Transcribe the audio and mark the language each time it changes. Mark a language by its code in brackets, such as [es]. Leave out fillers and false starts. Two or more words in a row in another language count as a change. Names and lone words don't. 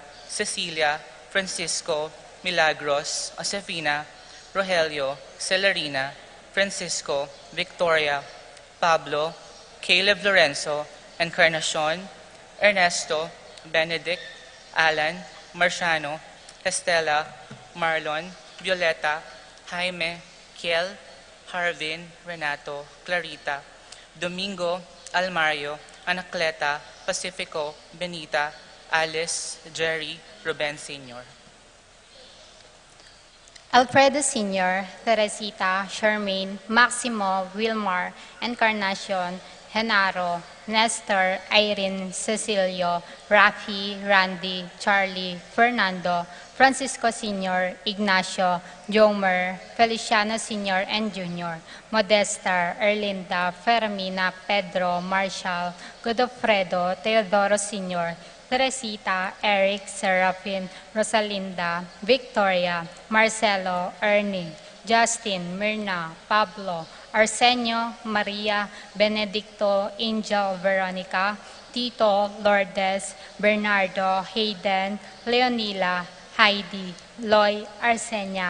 [en] Cecilia, Francisco, Milagros, Josefina, Rogelio, Celerina, Francisco, Victoria, Pablo, Caleb Lorenzo, Encarnacion, Ernesto, Benedict, Alan, Marciano, Estela, Marlon, Violeta, Jaime, Kiel, Harvin, Renato, Clarita, Domingo, Almario, Anacleta, Pacifico, Benita, Alice, Jerry, Ruben Sr. Alfredo Sr., Teresita, Charmaine, Maximo, Wilmar, Encarnacion, Genaro, Nestor, Irene, Cecilio, Rafi, Randy, Charlie, Fernando, Francisco Sr., Ignacio, Jomer, Feliciano Sr. and Jr., Modesta, Erlinda, Fermina, Pedro, Marshall, Godofredo, Teodoro Sr., Teresita, Eric, Serafin, Rosalinda, Victoria, Marcelo, Ernie, Justin, Mirna, Pablo, Arsenio, Maria, Benedicto, Angel, Veronica, Tito, Lourdes, Bernardo, Hayden, Leonila, Heidi, Loy, Arsenia,